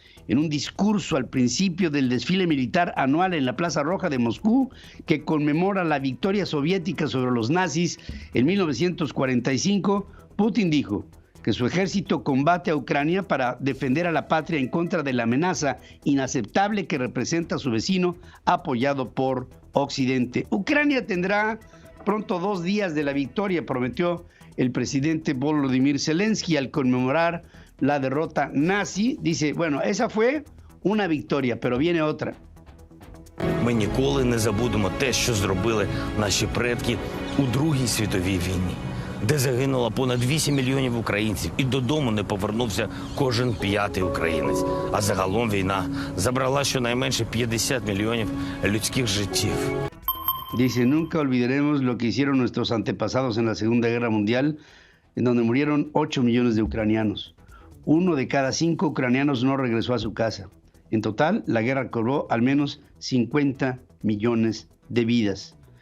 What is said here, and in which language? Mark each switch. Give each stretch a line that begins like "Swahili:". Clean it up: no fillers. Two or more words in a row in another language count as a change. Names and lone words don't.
Spanish: en un discurso al principio del desfile militar anual en la Plaza Roja de Moscú, que conmemora la victoria soviética sobre los nazis en 1945, Putin dijo que su ejército combate a Ucrania para defender a la patria en contra de la amenaza inaceptable que representa a su vecino, apoyado por Occidente. Ucrania tendrá pronto 2 días de la victoria, prometió el presidente Volodymyr Zelensky al conmemorar la derrota nazi. Dice, bueno, esa fue una victoria, pero viene otra.
Ukrainian: Ми ніколи не забудемо те, що зробили наші предки у Другій світовій війні, де загинуло понад 8 мільйонів українців і додому не повернувся кожен 5-й українець. А загалом війна забрала щонайменше 50 мільйонів людських життів.
Spanish: Dice, nunca olvidaremos lo que hicieron nuestros antepasados en la Segunda Guerra Mundial, en donde murieron 8 millones de ucranianos. 1 de cada 5 ucranianos no regresó a su casa. En total, la guerra cobró al menos 50 millones de vidas.